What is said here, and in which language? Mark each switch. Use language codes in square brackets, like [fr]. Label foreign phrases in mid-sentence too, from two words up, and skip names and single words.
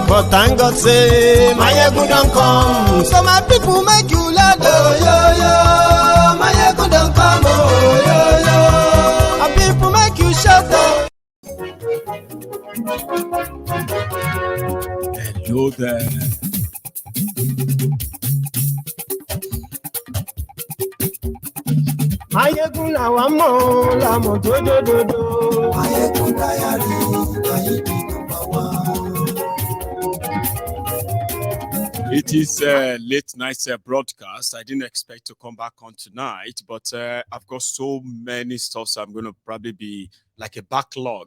[en] But thank God say Mayegun don't come. So my people make you laugh. Oh yo yo, Mayegun don't come. Oh yo yo, and people make you shout out. Hello there. [yo] Mayegun làwa mọ̀ làmọ̀ tó dòdòdò. [en] Mayegun diary, Mayegun number one. It is late night broadcast. I didn't expect to come back on tonight, but I've got so many stuff, so I'm going to probably be like a backlog.